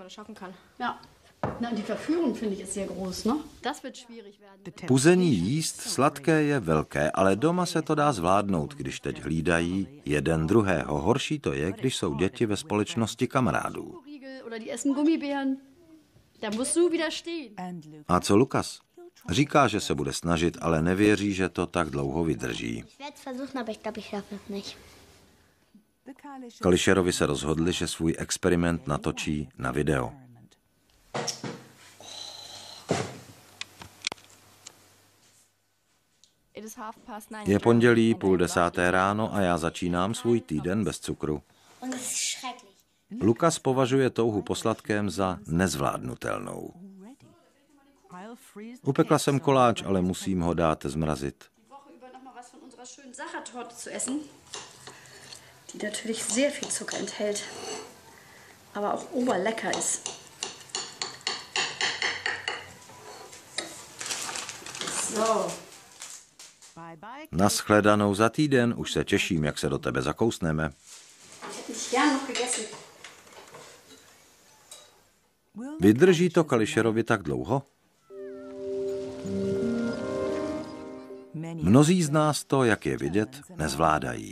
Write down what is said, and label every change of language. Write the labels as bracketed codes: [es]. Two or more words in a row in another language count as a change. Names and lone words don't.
[cs] Puzení jíst sladké je velké, ale doma se to dá zvládnout, když teď hlídají jeden druhého. Horší to je, když jsou děti ve společnosti kamarádů. [de] Da musst du wieder stehen. [cs] A co Lukas? Říká, že se bude snažit, ale nevěří, že to tak dlouho vydrží. [de] Ich werde es versuchen, aber ich glaube, ich schaffe es nicht. [cs] Kalisherovi se rozhodli, že svůj experiment natočí na video. Je pondělí 9:30 ráno a já začínám svůj týden bez cukru. [de] Und es ist schrecklich. [cs] Lukas považuje touhu po sladkém za nezvládnutelnou. Upekla jsem koláč, ale musím ho dát zmrazit. [de] Die natürlich sehr viel Zucker enthält, aber auch oberlecker ist. So. [cs] Naschledanou za týden, už se těším, jak se do tebe zakousneme. Vydrží to Kalisherovi tak dlouho? Mnozí z nás to, jak je vidět, nezvládají.